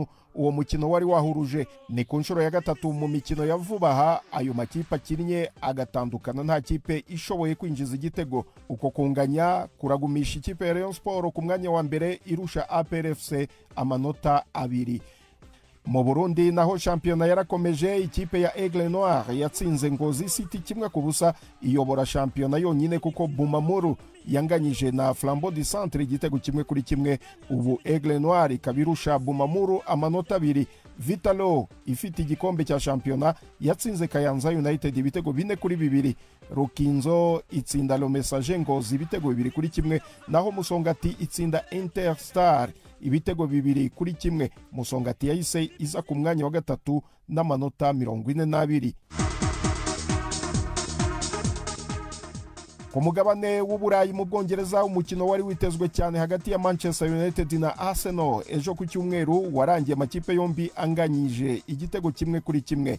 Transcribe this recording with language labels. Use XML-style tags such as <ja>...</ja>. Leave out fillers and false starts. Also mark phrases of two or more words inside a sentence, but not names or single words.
<rw>Uwo mukino wari wahuruje ni ku nshuro ya gatatu mu mikino ya vuba aha ayo makipe akinnye agatandukana nta kipe ishoboye kwinjiza igitego. Uko kunganya kuragumisha ikipe ya Rayon Sport ku mwanya wa mbere irusha APR FC amanota 2. mu Burundi naho shampiyona yarakomeje. Ikipe ya Aigle Noir yatsinze Ngozi City 1-0 iyobora shampiyona yonyine kuko Bumamuru yanganyije na Flambeau du Centre igitego 1-1. Ubu Aigle Noir ikabirusha Bumamuru amanota 2. Vitalo ifite igikombe cya shampiyona yatsinze Kayanza United ibitego 4-2. Rukinzo itsinda Le Messager Ngozi ibitego 2-1, naho Musongati itsinda Interstar ibitego 2-1. Musongati yahise iza ku mwanya wa gatatu n'amanota 42. Ku mugabane w'Uburayi mu Bwongereza, umukino wari witezwe cyane hagati ya Manchester United na Arsenal ejo ku cyumweru warangiye amakipe yombi anganyije igitego 1-1.</rw>